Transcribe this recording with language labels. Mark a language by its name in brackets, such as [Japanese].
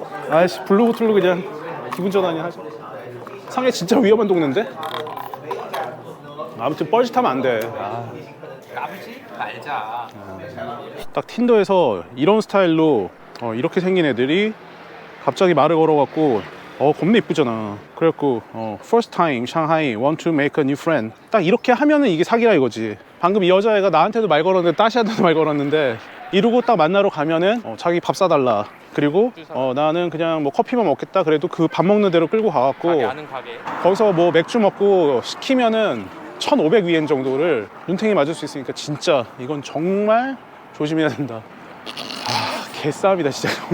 [Korean] 아이씨 블루보틀로 그냥 기분 전환이 하죠. 상해 진짜 위험한 동네인데? 아무튼 뻘짓하면 안 돼. 까불지 말자. 딱 틴더에서 이런 스타일로 이렇게 생긴 애들이 갑자기 말을 걸어갖고 겁나 이쁘잖아. 그래갖고 [English] First time Shanghai want to make a new friend, [Korean] 딱 이렇게 하면은 이게 사기라 이거지. 방금 이 여자애가 나한테도 말 걸었는데 따시한테도 말 걸었는데 이러고 딱 만나러 가면은 자기 밥 사달라, 그리고 나는 그냥 뭐 커피만 먹겠다, 그래도 그 밥 먹는 대로 끌고 가갖고 가게 아는 가게. 거기서 뭐 맥주 먹고 시키면은 1500위엔 정도를 눈탱이 맞을 수 있으니까 진짜 이건 정말 조심해야 된다. 개싸움이다 진짜.